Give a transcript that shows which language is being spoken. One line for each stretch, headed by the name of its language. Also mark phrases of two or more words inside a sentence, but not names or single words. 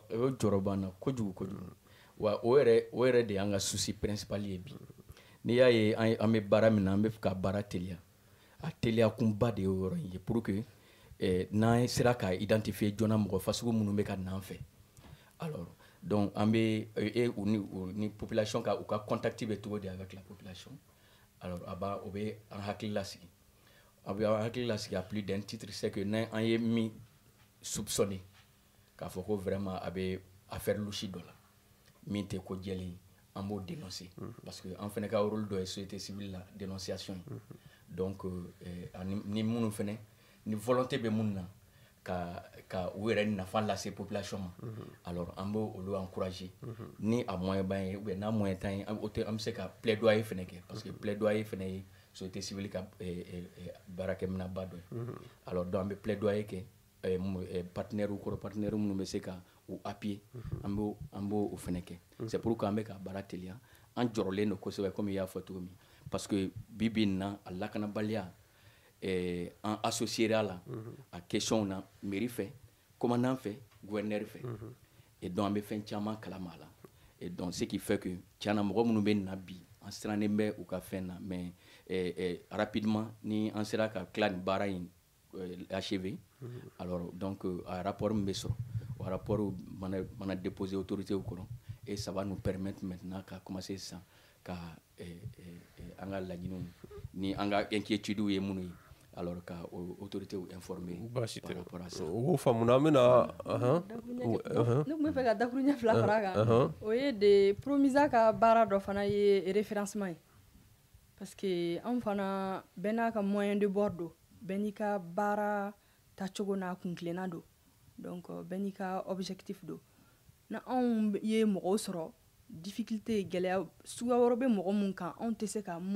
Bambara: O jɔrɔ b'an na kojugu kojugu wa o yɛrɛ de y'an ka souci principal ye bi n'i y'a ye an bɛ baara min na an bɛ ka baara teliya a teliya kunba de ye o yɔrɔ in ye
French: pour que
Bambara: n'an sera ka identifier joona mɔgɔ fasugu minnu bɛ ka n'an fɛ
French: alors donc
Bambara: an bɛ ni population ka u ka contact bɛ cogo di
French: avec la population alors
Bambara: o bɛ an hakili lasigi a bɛ an hakili lasigi
French: à plus d'un titre c'est que
Bambara: n'an ye min soupçonné k'a fɔ ko vraiment a bɛ
French: affaire louche
Bambara: dɔ la min tɛ ko jɛlen an b'o dénoncer
French: parce que
Bambara: an fana ka rôle dɔ ye
French: société civile
Bambara: la dénonciation donc ni minnu fana ni volonté bɛ minnu na ka u yɛrɛ nafa lase population ma alors an bɛ olu encourager ni a moyen b'an ye
French: ou bien
Bambara: n'a moyen t'an ye an bɛ se ka plaidoyer fana kɛ
French: parce que
Bambara: plaidoyer fana ye
French: société civile
Bambara: ka baarakɛminɛba dɔ ye
French: alors donc
Bambara: an bɛ plaidoyer kɛ partenaires minnu bɛ se ka u appuyer an b'o fana kɛ
French: c'est pour que
Bambara: an bɛ ka baara teliya an jɔrɔlen don kosɛbɛ comme i y'a fɔ cogo min
French: parce que
Bambara: bi bi in na a lakanabaliya an associé a la a question na mairie fɛ commandant fɛ gouverneur fɛ
French: et donc
Bambara: an bɛ fɛn caman kalama a la et
French: donc ce qui fait que
Bambara: tiɲɛna mɔgɔ minnu bɛ na bi an sirannen bɛ u ka fɛn na
French: mais rapidement
Bambara: ni an sera ka tila nin baara in achever
French: alors donc
Bambara: a rapport min bɛ sɔrɔ o rapport mana déposer autorité kɔrɔ
French: et ça va nous permettre maintenant
Bambara: ka commencer sisan ka an ka laɲiniw ni an ka inquiétude ye minnu ye alors ka autorité informer
French: par rapport à ça.
Bambara: O faamuna an bɛna ne tun bɛ fɛ ka dakuru ɲɛ fila fara a kan o ye de Promisa ka baara dɔ fana ye référencement ye
French: parce que
Bambara: an fana bɛɛ n'a ka
French: moyen de bord
Bambara: don bɛɛ n'i ka baara tacogo n'a kuntilenna don donc bɛɛ n'i ka objectif don na anw ye mɔgɔw sɔrɔ difficulté gɛlɛya suguya wɛrɛ bɛ mɔgɔ mun kan anw tɛ se